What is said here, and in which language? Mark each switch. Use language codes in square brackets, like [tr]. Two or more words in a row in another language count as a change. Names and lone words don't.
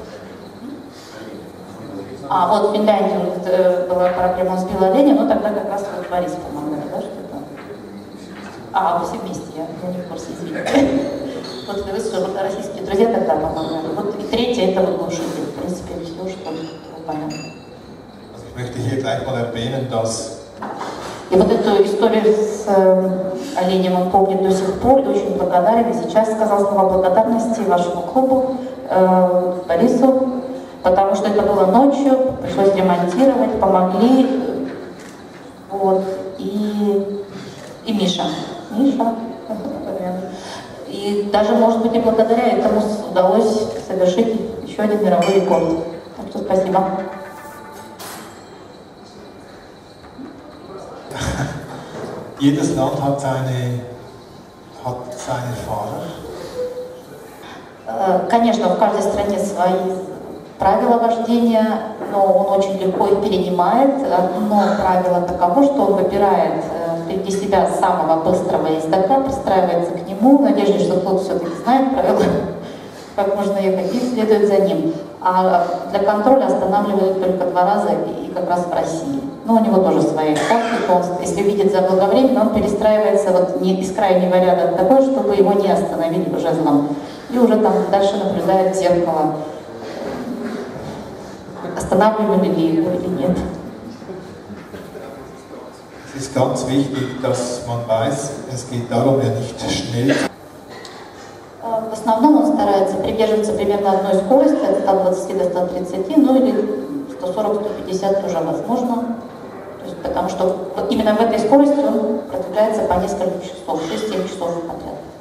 [ru] Вот в Финляндии была проблема, он сбил оленя, но тогда как раз вот Борис помогали, да, что-то? Вы все вместе, я не в курсе, извините. Вот российские друзья тогда помогали. Вот и третье, это вот глушитель, в принципе, все, что понятно. [de] Ich möchte hier gleich mal erwähnen, dass [ru] И вот эту историю с оленем он помнит до сих пор и очень благодарен. И сейчас сказал слова благодарности вашему клубу, Борису, потому что это было ночью, пришлось ремонтировать, помогли. Вот. И Миша. И даже, может быть, и благодаря этому удалось совершить еще один мировой рекорд. Так что спасибо. [de] jedes Land hat seine Fahrer. [ru] Конечно, в каждой стране свои правила вождения, но он очень легко их перенимает. Одно правило таково, что он выбирает впереди себя самого быстрого ездока, пристраивается к нему, в надежде, что тот все-таки знает правила, как можно ехать, и следует за ним. А для контроля останавливают только 2 раза, и как раз в России. Но у него тоже свои тактики, он, если видит заблаговременно, он перестраивается вот из крайнего ряда такой, чтобы его не остановили жезлом. И уже там дальше наблюдает в зеркало, останавливали ли его или нет. [de] Es ist ganz wichtig, dass man weiß, es geht darum, ja nicht schnell. [ru] В основном он старается придерживаться примерно одной скорости, от 120 до 130, ну или 140-150 тоже возможно. То есть, потому что именно в этой скорости он продвигается по несколько часов, 6-7 часов подряд.